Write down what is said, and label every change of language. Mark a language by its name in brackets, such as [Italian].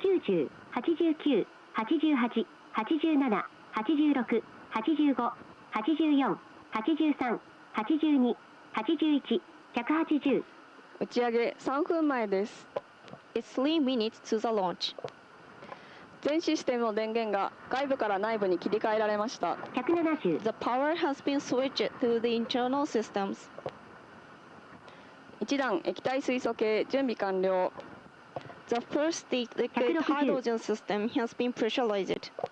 [Japanese] 190、89、88、87、86、85、84、83、82、81、180。打ち上げ3分前です。 [English] It's 3 minutes to the launch. [Japanese] 全システムの電源が外部から内部に切り替えられました。 170 [English] The power has been switched to the internal systems. [Japanese] 1段液体水素系準備完了。 [English] The first stage liquid hydrogen system has been pressurized.